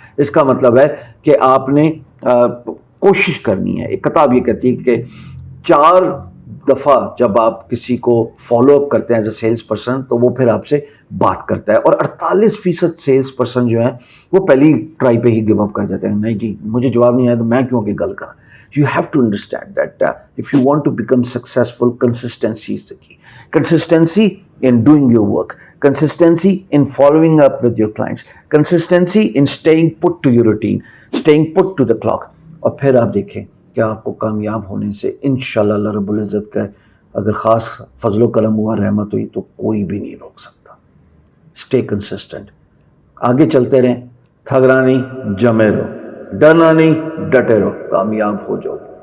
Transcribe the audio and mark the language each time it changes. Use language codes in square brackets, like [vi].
[ur] اس کا مطلب ہے کہ آپ نے کوشش کرنی ہے. ایک کتاب یہ کہتی ہے کہ 4 دفعہ جب آپ کسی کو فالو اپ کرتے ہیں ایز اے سیلس پرسن تو وہ پھر آپ سے بات کرتا ہے، اور 48% سیلس پرسن جو ہیں وہ پہلی ٹرائی پہ ہی گیو اپ کر جاتے ہیں. نہیں جی مجھے جواب نہیں آیا تو میں کیوں کہ گل کرا. [en] You have to understand that if you want to become successful, consistency is the key. Consistency in doing your work, consistency in following up with your clients, consistency in staying put to your routine, staying put to the clock. [ur] اور پھر آپ دیکھیں کہ آپ کو کامیاب ہونے سے انشاءاللہ اللہ رب العزت کا اگر خاص فضل و کرم ہوا، رحمت ہوئی، تو کوئی بھی نہیں روک سکتا. [en] Stay consistent. [ur] آگے چلتے رہیں، تھگنا نہیں، جمے رہو، ڈرنا نہیں، ڈٹے رہو، کامیاب ہو جاؤ.